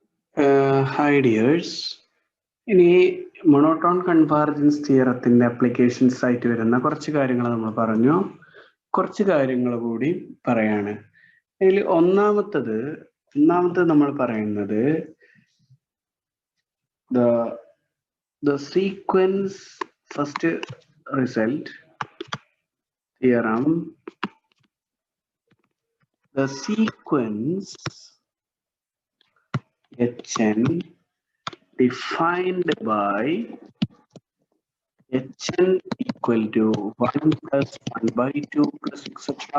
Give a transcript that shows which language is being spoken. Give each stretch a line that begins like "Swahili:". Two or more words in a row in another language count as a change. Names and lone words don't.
English: Hi dears.
Malayalam: ഇനി
English: monotone convergence
Malayalam: തിയറത്തിന്റെ അപ്ലിക്കേഷൻസ് ആയിട്ട് വരുന്ന കുറച്ച് കാര്യങ്ങൾ നമ്മൾ പറഞ്ഞു. കുറച്ച് കാര്യങ്ങൾ കൂടി പറയാണ്. അതിൽ ഒന്നാമത്തത് നമ്മൾ പറയുന്നത്
English: the sequence first result theorem, the sequence Hn defined by Hn equal to 1 plus 1 by 2 plus etc.